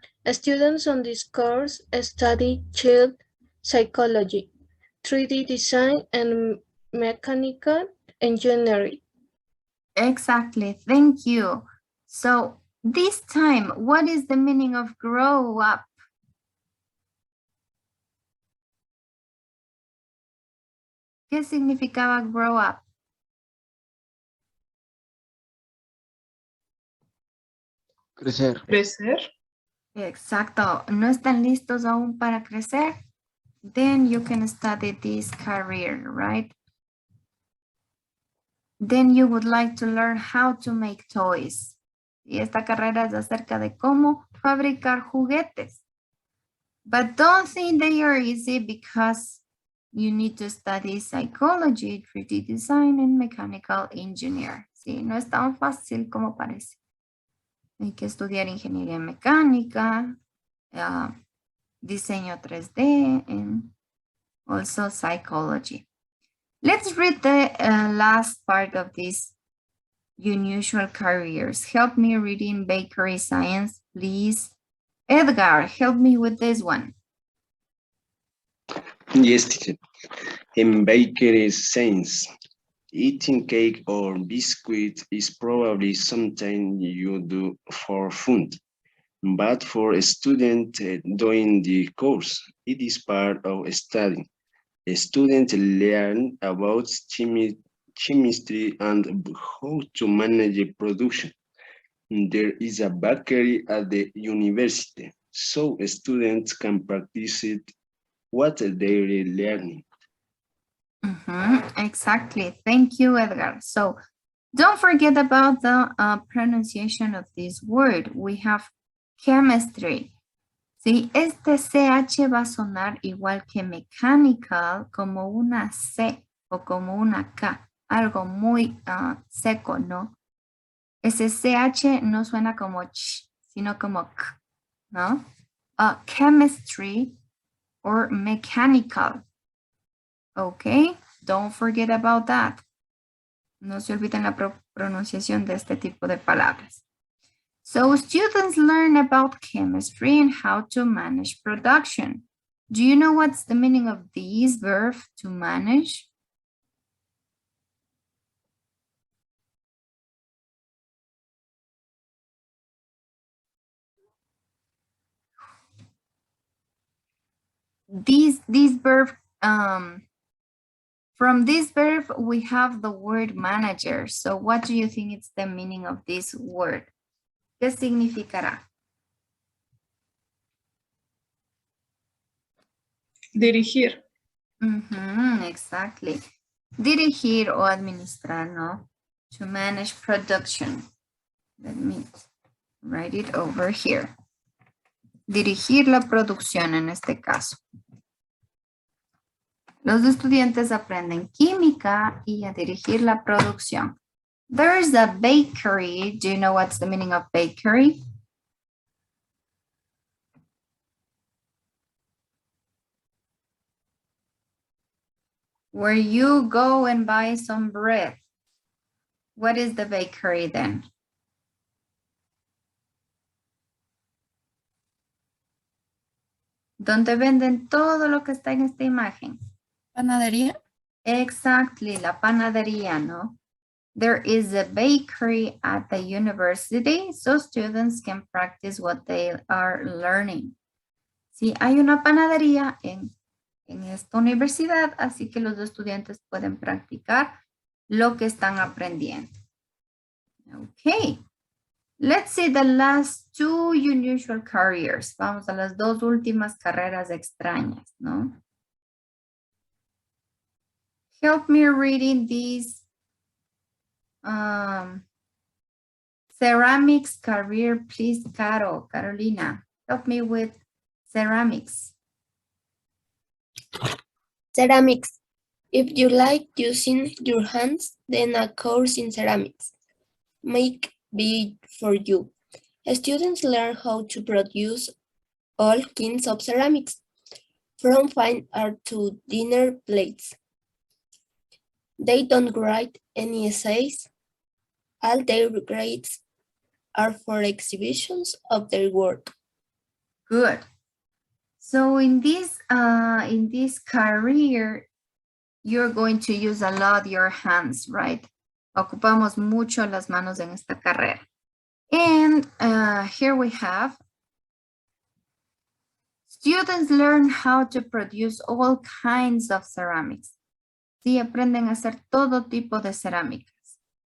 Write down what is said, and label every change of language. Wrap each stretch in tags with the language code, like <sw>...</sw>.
<en>Students on this course study child psychology, 3D design, and mechanical engineering. Exactly, thank you. So this time, what is the meaning of grow up?</en> <es>¿Qué significaba</es> <en>grow up?</en> <es>Crecer. Crecer. Exacto. ¿No están listos aún para crecer?</es> <en>Then you can study this career, right? Then you would like to learn how to make toys.</en> <es>Y esta carrera es acerca de cómo fabricar juguetes.</es> <en>But don't think they are easy because you need to study psychology, 3D design, and mechanical engineer.</en> <es>Sí, no es tan fácil como parece. Hay que estudiar ingeniería mecánica, diseño 3D,</es> <en>and also psychology. Let's read the last part of this unusual careers. Help me reading bakery science, please. Edgar, help me with this one. Yes, teacher. In bakery science, eating cake or biscuit is probably something you do for fun. But for a student doing the course, it is part of studying. A student learn about chemistry and how to manage production. There is a bakery at the university, so students can practice it what they're learning. Exactly. Thank you, Edgar. So don't forget about the pronunciation of this word. We have chemistry.</en> <es>Sí, este CH va a sonar igual que mechanical, como una C o como una K, algo muy seco, ¿no? Ese CH no suena como ch, sino como k, ¿no?</es> <en>Chemistry or mechanical. Okay, don't forget about that.</en> <es>No se olviden la pronunciación de este tipo de palabras.</es> <en>So students learn about chemistry and how to manage production. Do you know what's the meaning of this verb, to manage? This verb, from this verb, we have the word manager. So what do you think is the meaning of this word?</en> <es>¿Qué significará? Dirigir.</es> <en>Exactly.</en> <es>Dirigir o administrar, ¿no?</es> <en>To manage production. Let me write it over here.</en> <es>Dirigir la producción en este caso. Los estudiantes aprenden química y a dirigir la producción.</es> <en>There's a bakery. Do you know what's the meaning of bakery? Where you go and buy some bread. What is the bakery then?</en> <es>Donde venden todo lo que está en esta imagen. Panadería.</es> <en>Exactly,</en> <es>la panadería, ¿no?</es> <en>There is a bakery at the university, so students can practice what they are learning.</en> <es>Sí, hay una panadería en esta universidad, así que los estudiantes pueden practicar lo que están aprendiendo.</es> <en>Okay. Let's see the last two unusual careers.</en> <es>Vamos a las dos últimas carreras extrañas, ¿no?</es> <en>Help me reading these ceramics career, please, Carolina. Help me with ceramics. Ceramics. If you like using your hands, then a course in ceramics may be for you. Students learn how to produce all kinds of ceramics, from fine art to dinner plates. They don't write any essays. All their grades are for exhibitions of their work. Good. So in this career, you're going to use a lot your hands, right?</en> <es>Ocupamos mucho las manos en esta carrera.</es> <en>And here we have students learn how to produce all kinds of ceramics.</en> <es>Sí, aprenden a hacer todo tipo de cerámicas.</es>